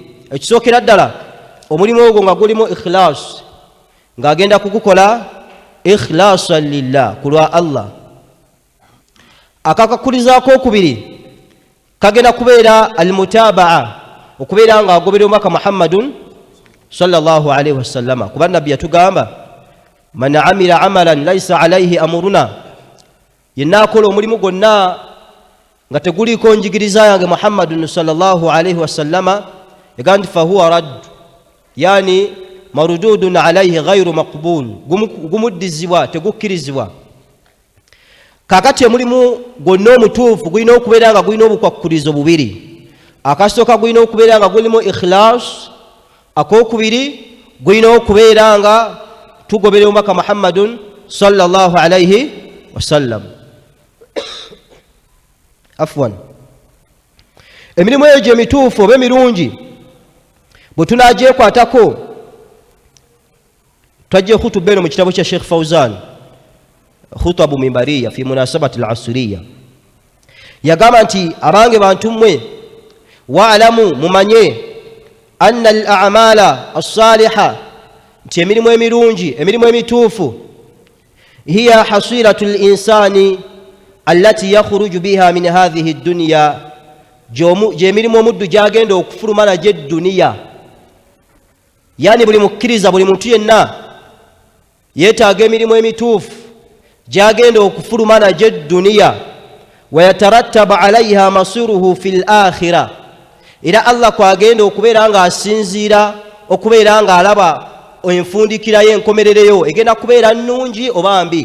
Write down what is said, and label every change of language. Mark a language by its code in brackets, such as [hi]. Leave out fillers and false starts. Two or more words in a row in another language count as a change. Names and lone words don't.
[lg] Ekisookera ddala omulimu ogwo nga gulimu ikhilaas, ng'agenda kugukola [ar] إخلاصاً لله, [lg] ku lwa Allah. Akakakkulizo ak'okubiri kagenda kubeera almutabaa, okubeera nga agoberera omubaka [ar] محمدٌ صلى الله عليه وسلم, [lg] kuba nabbi yatugamba [ar] من عمل عملاً ليس عليه أمرنا, [lg] yenna akola omulimu gwonna nga teguliko njigiriza yange [ar] محمدٌ صلى الله عليه وسلم, [lg] egamba nti [ar] فهو ردّ، يعني مردودٌ عليه غير مقبول, [lg] gumuddizibwa tegukkirizibwa. Kakati omulimu gwonna omutuufu gulina okubeera nga gulina obukwakkulizo bubiri. Akasooka gulina okubeera nga gulimu ikhilaas, akokubiri gulina okubeera nga tugoberera omubaka [ar] محمدٌ صلى الله عليه وسلم. [lg] Afwan, emirimu egyo emituufu oba emirungi bwe tunagyekwatako, twajje khutuba eno mu kitabo kya Sheikh Fawzan, khutabu mimbariya fi munasabati al-asriya, yagamba nti abange bantu mmwe wa'lamu mumanye [ar] أنّ الأعمال الصالحة, [lg] nti emirimu emirungi emirimu emituufu [ar] هي حصيلة الإنسان التي يخرج بها من هذه الدنيا, [lg] gy'emirimu omuddu gyagenda okufuluma nagyo edduniya. Yani buli mukkiriza, buli muntu yenna yeetaaga emirimu emituufu gyagenda okufuluma nagyo edduniya. [ar] ويترتب عليها مصيره في الآخرة, [lg] era Allah kwagenda okubeera nga asinziira, okubeera nga alaba enfundikira y'enkomerereyo egenda kubeera nnungi oba mbi.